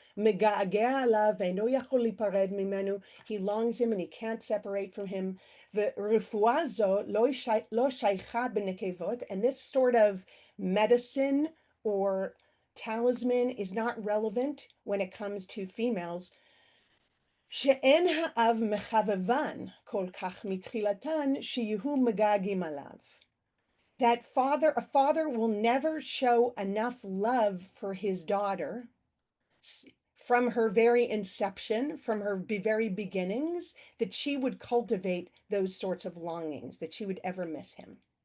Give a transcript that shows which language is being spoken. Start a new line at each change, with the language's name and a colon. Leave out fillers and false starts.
Hebrew: Mega'agea alav ve'no yachol lipared mimenu.
English: He longs him and he can't separate from him.
Hebrew: Ve'refuah zo lo shaycha b'nekevot.
English: And this sort of medicine or talisman is not relevant when it comes to females.
Hebrew: שאין האב מחבבן כל כך מתחילתן שיהיו מגעגעים עליו.
English: That a father will never show enough love for his daughter from her very inception, from her very beginnings, that she would cultivate those sorts of longings, that she would ever miss him.